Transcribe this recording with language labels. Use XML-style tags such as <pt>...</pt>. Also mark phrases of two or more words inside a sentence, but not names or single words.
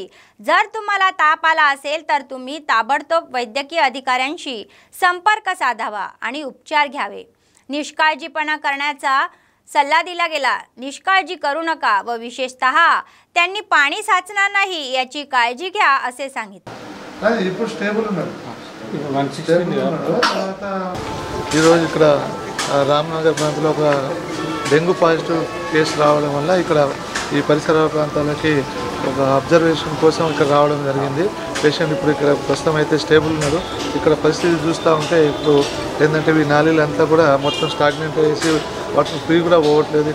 <mr>जर तुम्हाला ताप आला असेल तर तुम्ही ताबडतोब वैद्यकीय अधिकाऱ्यांशी संपर्क साधावा आणि उपचार घ्यावे। निष्काळजीपणा करण्याचा सल्ला दिला गेला। निष्काळजी करू नका व विशेषतः त्यांनी पाणी साचणार नाही याची काळजी घ्या असे सांगितले।</mr> <te>ఈరోజు ఇక్కడ రామ్నగర్ ప్రాంతంలో ఒక డెంగ్యూ</te> <en>positive case</en> <te>రావడం వల్ల ఇక్కడ ఈ పరిసర ప్రాంతాలకి ఒక అబ్జర్వేషన్ కోసం ఇక్కడ రావడం జరిగింది। పేషెంట్ ఇప్పుడు ఇక్కడ ప్రస్తుతం అయితే స్టేబుల్ ఉన్నారు। ఇక్కడ పరిస్థితి చూస్తూ ఉంటే ఇప్పుడు ఏంటంటే ఈ నాళీలంతా కూడా మొత్తం స్టాగ్నెంట్ అయ్యేసి</te> <en>water free</en> <te>కూడా పోవట్లేదు।</te>